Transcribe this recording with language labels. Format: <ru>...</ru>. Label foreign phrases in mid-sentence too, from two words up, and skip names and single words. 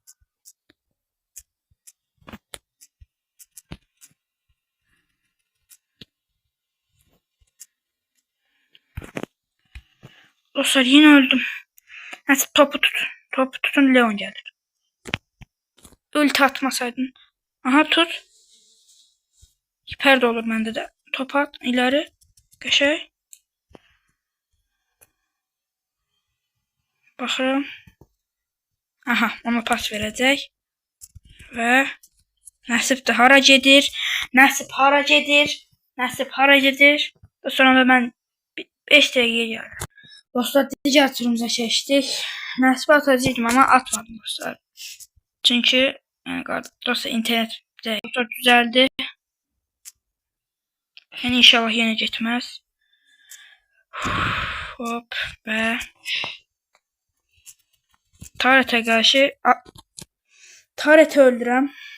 <tr>Dostlar yine öldüm. Nasip topu tut. Topu tutun Leon gelir. Ulti atmasaydın. Aha tut. Hiper de olur bende de. Top at ileri. Köşe.</tr> <az>Baxıram. Aha ona pas verəcək. Və Nasip de hara gedir. Nasip hara gedir. Nasip hara gedir.</az> <tr>Sonra da ben</tr> <az>5 dəqiqəyə gəlirəm. Dostlar digər turumuza keçdik.</az> <tr>Nasip atacaqdım ama atmadım dostlar. Çünkü yani dostlar internet dostlar düzeldi. Yani inşallah yine gitmez. Hop ve Taret'e karşı Taret'i öldürəm.</tr>